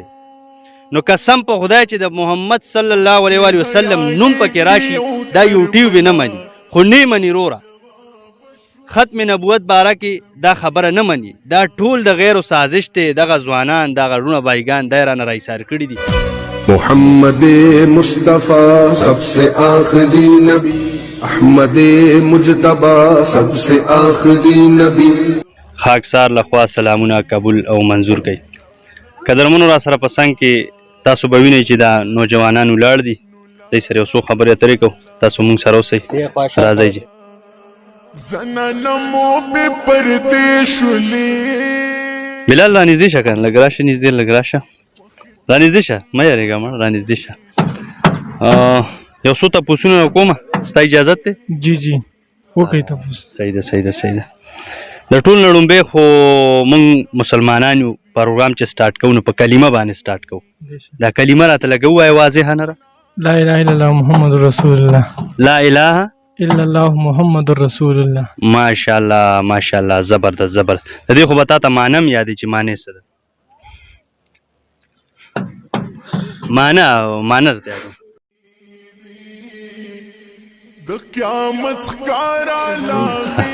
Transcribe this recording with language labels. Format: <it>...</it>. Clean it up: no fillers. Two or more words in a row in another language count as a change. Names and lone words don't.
<ps>نو قسم په خدای چې د محمد</ps> <ar>صلی الله علیه و وسلم</ar> <ps>نوم پکې راشي دا یوټیوب نه مني خو نه مني روره ختم نبوت باره کې دا خبره نه مني. دا ټول د غیرو سازش دی. دغه ځوانان دغه رونه بایګان دی رانه راایثار کړي دي.</ps> <ur>محمد مصطفی سب سے آخری نبی احمد مجتبی سب سے آخری نبی.</ur> <ps>خاکسار لخوا سلامونه قبول او منظور کړئ. قدرمنو را سره په څنګ کې تاسو به وینئ چې دا نوجوانان ولاړ دي دوی سره یو څو خبرې اترې کوو. تاسو مونږ سره اوسئ راځئ جي. زنانمو بې پردې شولې بلال رانږدې شه کنه لږ راشه نږدې لږ راشه رانږدې شه مه یارېږه مړ رانږدې شه. یو څو تپوسونه کومه ستا اجازت دی؟ جی جی وکړئ تپوس. صحیح ده صحیح ده صحیح ده. د ټول لړمبې خو مونږ مسلمانانو پروګرام چې سٹارټ کوو نو په کلمه باندې سٹارټ کوو. دا کلمه راته لږ ووایه واضح نه را.</ps> <ar>لا اله الا الله محمد رسول الله. لا اله الا الله محمد رسول الله. ماشاءالله ماشاءالله</ar> <ps>زبردست زبردست. د دې خو به تاته معنی هم یادې چې معنی څه ده. معنی ورته یاد د قیامت ښکارا لاغې</ps>